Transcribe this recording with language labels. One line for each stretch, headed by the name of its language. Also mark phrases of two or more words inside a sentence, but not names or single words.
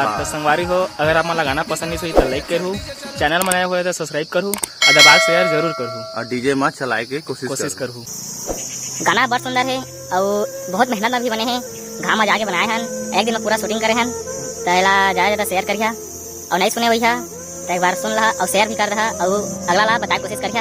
Chhattisgarhi: तो संगवारी हो अगर आप मन गाना पसंद नहीं तो लाइक करूँ, चैनल बनाए हुए तो सब्सक्राइब करूँ और दबाग शेयर जरूर करूँ और डीजे में चलाए के कोशिश करूँ। गाना बहुत सुंदर है और बहुत मेहनत में भी बने हैं। घाम जाके बनाए हैं, एक दिन में पूरा शूटिंग करे हैं। तो ज़्यादा शेयर करिए और नहीं सुने वही तो एक बार सुन रहा और शेयर भी कर रहा और अगला ला बताए कोशिश करिए।